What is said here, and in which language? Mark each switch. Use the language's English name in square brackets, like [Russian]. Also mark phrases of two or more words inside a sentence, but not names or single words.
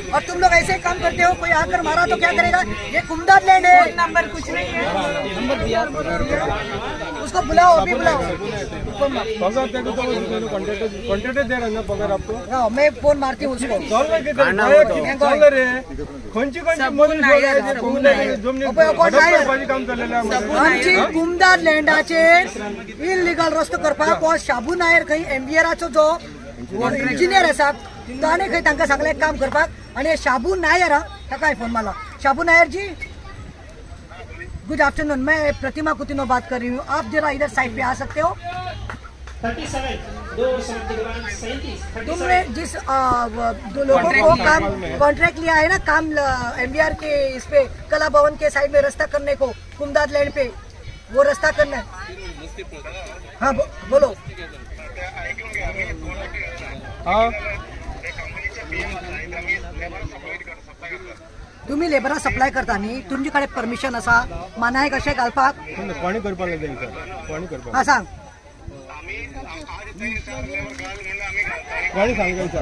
[Hindi] और तुम लोग ऐसे काम करते हो कोई आकर मारा तो क्या करेगा ये कुमदार लैंड है नंबर कुछ नहीं है उसको बुलाओ अभी बुलाओ पगार देखो तो कॉन्ट्रैक्टर दे रहा है ना पगार आपको हाँ, मैं फोन मारती हूँ उसको [Konkani] चाल रे खंयची मदत काम चाललेलं आहे आमची कुमदार लँडाचे इलिगल रस्तो करपाक हो शाबू नायर खंय एमबीआराचो जो इंजिनियर आसा ताणे खंय तांकां सांगलें काम करपाक आनी शाबू नायर ताका फोन मारला शाबू नायर जी [English] good afternoon [Hindi] मैं प्रतिमा कुतिनो बात कर रही हूँ आप जरा इधर साइड पे आ सकते हो 37 2 समाप्ति के बाद 37 तुमने जिस दो लोगों को काम कॉन्ट्रैक्ट लिया है ना काम एमबीआर के इस पे कला भवन के साइड में रास्ता करने को कुमदार लैंड पे वो रास्ता करना है हाँ बोलो हाँ [Konkani] तुम्ही लेबरा सप्लाय करता न्ही तुमचे कडेन परमिशन आसा मानाय कशें घालपाक कोणी करपाक जाय कोणी करपाक हा सांग कोणी सांगता